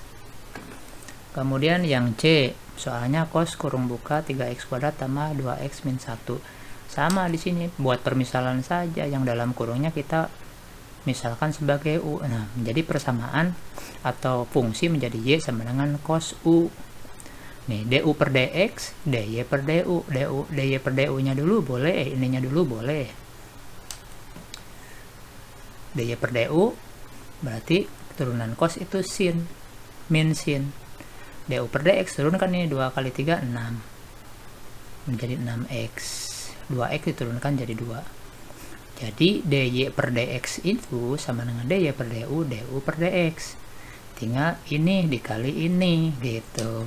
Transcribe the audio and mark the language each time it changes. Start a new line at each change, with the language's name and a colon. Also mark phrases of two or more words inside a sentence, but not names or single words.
Indonesian: Kemudian yang C, soalnya cos kurung buka 3X kuadrat tambah 2X min 1. Sama di sini, buat permisalan saja, yang dalam kurungnya kita misalkan sebagai U. Nah, menjadi persamaan atau fungsi menjadi Y sama dengan cos U. Nih, DU per DX, DY per DU, DY per DU nya dulu boleh, ininya dulu boleh. DY per DU berarti turunan cos itu sin min sin. DU per DX turunkan ini 2 kali 3 6 menjadi 6X. 2X diturunkan jadi 2. Jadi DY per DX itu sama dengan DY per DU, DU per DX. Tinggal ini dikali ini gitu.